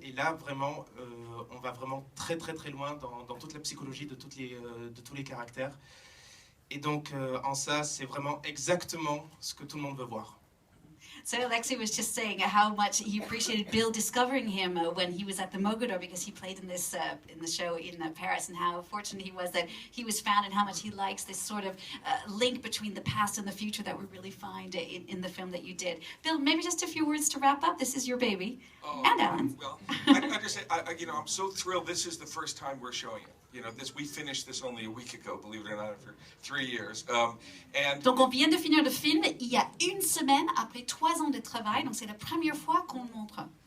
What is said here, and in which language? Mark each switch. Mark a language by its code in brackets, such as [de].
[fr] Et là, vraiment, on va vraiment très très très loin dans toute la psychologie de tous les caractères. Et donc, en ça, c'est vraiment exactement ce que tout le monde veut voir. [en] So Alexei was just saying how much he appreciated Bill discovering him when he was at the Mogador, because he played in this in the show in Paris, and how fortunate he was that he was found, and how much he likes this sort of link between the past and the future that we really find in the film that you did. Bill, maybe just a few words to wrap up. This is your baby, and Alan. Well, I just say, I'm so thrilled. This is the first time we're showing it. We finished this only a week ago, believe it or not, after 3 years. [fr] Donc on vient de finir le film il y a une semaine après 3 ans de travail, donc c'est la première fois qu'on le montre.